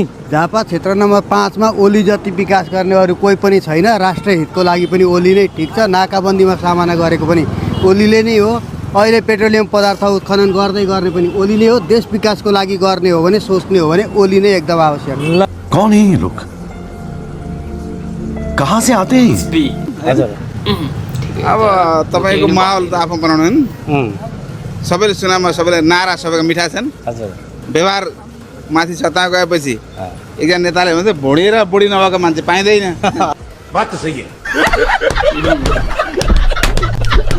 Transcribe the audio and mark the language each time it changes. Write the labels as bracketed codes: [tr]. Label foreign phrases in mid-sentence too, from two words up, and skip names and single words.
[ne] झापा क्षेत्र नम्बर 5 मा ओली जति विकास गर्ने अरू कोही पनि छैन राष्ट्रिय हितको लागि पनि ओली नै ठिक छ नाकाबन्दीमा सामना गरेको पनि ओलीले नै हो अहिले पेट्रोलियम पदार्थ उत्खनन गर्ने पनि ओली नै हो देश विकासको लागि गर्ने हो भने सोच्ने हो भने ओली नै एकदम आवश्यक [hi] कौन है ये लोग कहाँ से आते हैं [ne] हजुर अब तपाईको माहौल त आफू बनाउनु हैन सबैले चुनावमा सबैले नारा सबैको मिठा छन् हजुर व्यवहार माथि सत्ता गएपछि एकजना नेताले भन्छ भोडी र बुढी नभएको मान्छे पाइँदैन बात त सही